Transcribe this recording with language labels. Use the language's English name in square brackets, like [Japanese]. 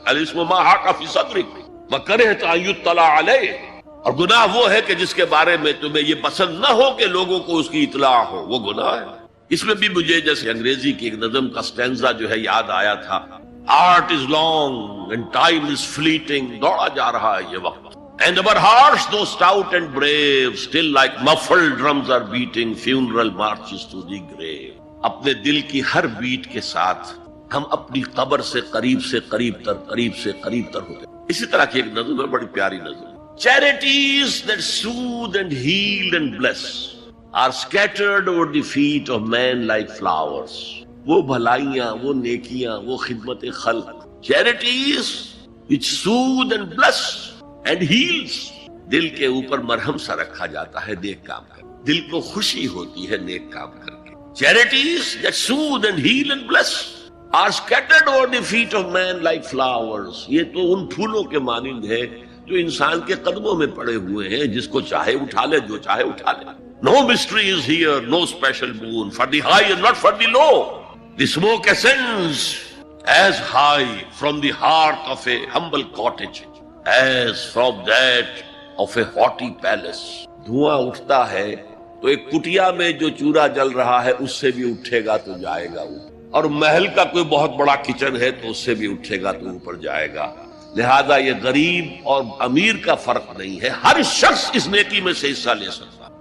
[Arabic] الاسم ما حاک فی صدرک وکرہت ان یطلع علیہ، [Urdu] اور گناہ وہ ہے کہ جس کے بارے میں تمہیں یہ پسند نہ ہو کہ لوگوں کو اس کی اطلاع ہو، وہ گناہ ہے. اس میں بھی مجھے جیسے انگریزی کی ایک نظم کا سٹینزا جو ہے یاد آیا تھا، [English] art is long and time is fleeting, [Urdu] دوڑا جا رہا ہے یہ وقت. [English] And our hearts, though stout and brave, still like muffled drums are beating funeral marches to the grave. [Urdu] اپنے دل کی ہر بیٹ کے ساتھ ہم اپنی قبر سے قریب سے قریب تر ہوتے. اسی طرح کی ایک نظم ہے، بڑی پیاری نظم. [English] Charities that soothe and heal and bless are scattered over the feet of men like flowers. [Urdu] وہ بھلائیاں، وہ نیکیاں، وہ خدمت خلق. [English] Charities which soothe and bless and heals، [Urdu] دل کے اوپر مرہم سا رکھا جاتا ہے نیک کام کر، دل کو خوشی ہوتی ہے نیک کام کر کے. [English] Charities that soothe and heal and bless are scattered over the feet of men like flowers. [Urdu] یہ تو ان پھولوں کے مانند ہے جو انسان کے قدموں میں پڑے ہوئے ہیں، جس کو چاہے اٹھا لے، جو چاہے اٹھا لے. [English] No mystery is here, no special boon for the high and not for the low. The smoke ascends as high from the heart of a humble cottage as from that of a haughty palace. [Urdu] دھواں اٹھتا ہے تو ایک کٹیا میں جو چورا جل رہا ہے اس سے بھی اٹھے گا تو جائے گا وہ، اور محل کا کوئی بہت بڑا کچن ہے تو اس سے بھی اٹھے گا تو اوپر جائے گا. لہذا یہ غریب اور امیر کا فرق نہیں ہے، ہر شخص اس نیکی میں سے حصہ لے سکتا.